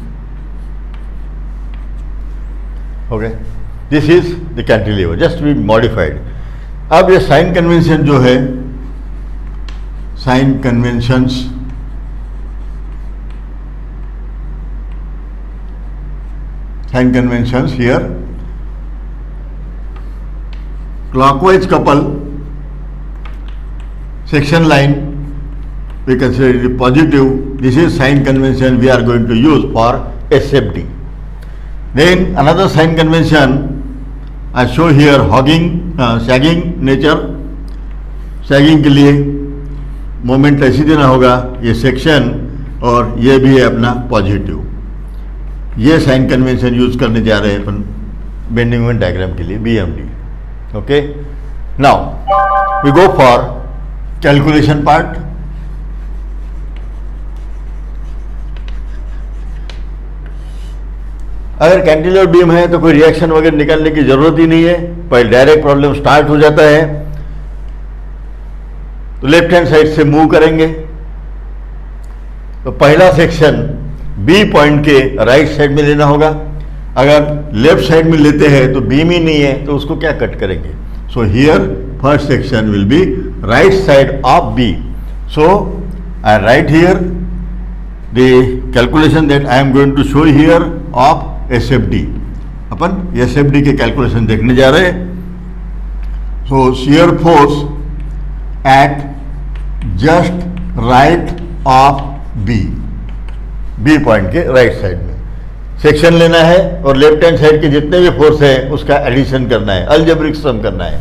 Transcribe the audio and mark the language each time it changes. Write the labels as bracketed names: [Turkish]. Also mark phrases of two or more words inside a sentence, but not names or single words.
[English] okay, this is the cantilever, just be modified. [Hindi] अब ये [English] sign convention [Hindi] जो है, [English] sign conventions, sign conventions here, clockwise couple section line we consider it positive. This is sign convention we are going to use for SFD. Then another sign convention I show here, hogging, sagging nature। [Hindi] sagging के लिए मोमेंट ऐसी देना होगा, ये सेक्शन और ये भी है अपना पॉजिटिव। ये [English] sign convention use [Hindi] करने जा रहे हैं अपन [English] bending moment diagram [Hindi] के लिए, BMD। [English] Okay, now we go for calculation part। [Hindi] अगर [English] cantilever beam [Hindi] है तो कोई रिएक्शन वगैरह निकालने की जरूरत ही नहीं है, पहले [English] direct problem start [Hindi] हो जाता है। तो [English] left hand side [Hindi] से मूव करेंगे तो पहला [English] section B point [Hindi] के [English] right side [Hindi] में लेना होगा। अगर [English] left side [Hindi] में लेते हैं तो बीम ही नहीं है तो उसको क्या कट करेंगे। [English] so here first section will be right side of B. So I write here the calculation that I am going to show here of SFD. [Hindi] अपन SFD के कैलकुलेशन देखने जा रहे हैं। [English] so shear force at just right of B point [Hindi] के [English] right side [Hindi] में सेक्शन लेना है और [English] left hand side [Hindi] के जितने भी फोर्स है उसका एडिशन करना है, [English] algebraic sum [Hindi] करना है।